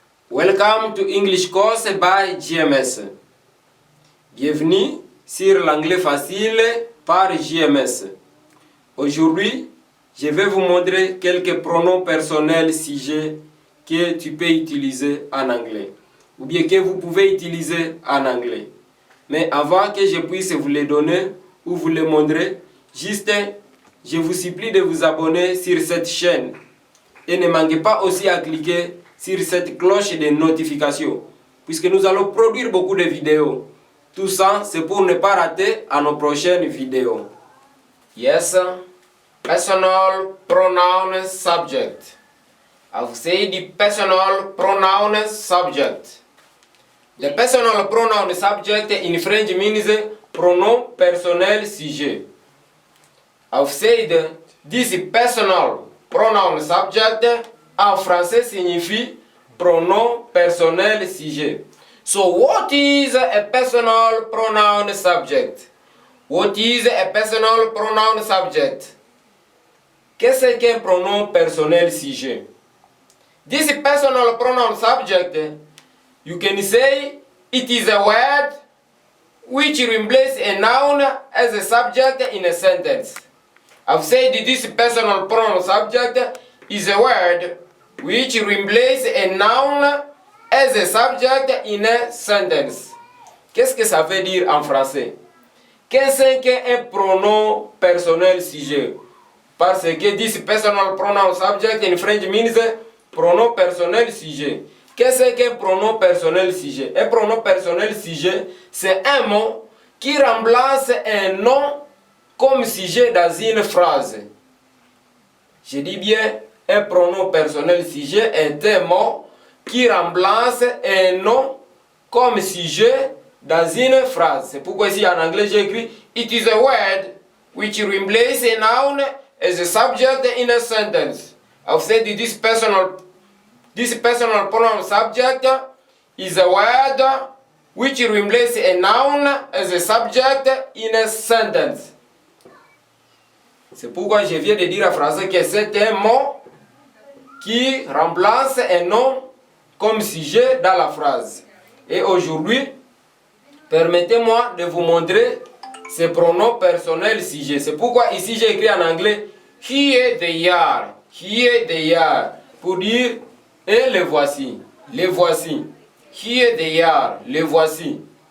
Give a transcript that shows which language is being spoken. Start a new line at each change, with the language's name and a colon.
English: Welcome to English course by JMS.
French: Bienvenue sur l'anglais facile par JMS. Aujourd'hui, je vais vous montrer quelques pronoms personnels sujets que tu peux utiliser en anglais ou bien que vous pouvez utiliser en anglais. Mais avant que je puisse vous les donner ou vous les montrer, je vous supplie de vous abonner sur cette chaîne. Et ne manquez pas aussi à cliquer sur cette cloche de notification, puisque nous allons produire beaucoup de vidéos. Tout ça, c'est pour ne pas rater à nos prochaines vidéos.
English: Yes, personal pronoun subject. I've said the personal pronoun subject. The personal pronoun subject in French means
French: pronom personnel sujet.
English: I've said this personal pronoun subject
French: en français signifie pronom personnel sujet.
English: So what is a personal pronoun subject? What is a personal pronoun subject?
French: Qu'est-ce qu'un pronom personnel sujet?
English: This personal pronoun subject, you can say it is a word which replaces a noun as a subject in a sentence. I've said this personal pronoun subject is a word which replaces a noun as a subject in a sentence.
French: Qu'est-ce que ça veut dire en français? Qu'est-ce qu'un pronom personnel sujet? Parce que
English: this personal pronoun subject in French means
French: pronom personnel sujet. Qu'est-ce qu'un pronom personnel sujet? Un pronom personnel sujet, c'est un mot qui remplace un nom comme sujet dans une phrase. Je dis bien, un pronom personnel sujet est un mot qui remplace un nom comme sujet dans une phrase. C'est pourquoi ici en anglais j'ai écrit
English: It is a word which replaces a noun as a subject in a sentence. I've said this personal pronoun subject is a word which replaces a noun as a subject in a sentence.
French: C'est pourquoi je viens de dire en français que c'est un mot qui remplace un nom comme sujet dans la phrase. Et aujourd'hui, permettez-moi de vous montrer ces pronoms personnels sujets. C'est pourquoi ici j'ai écrit en anglais
English: here they are,
French: pour dire et les voici, here they are, les voici.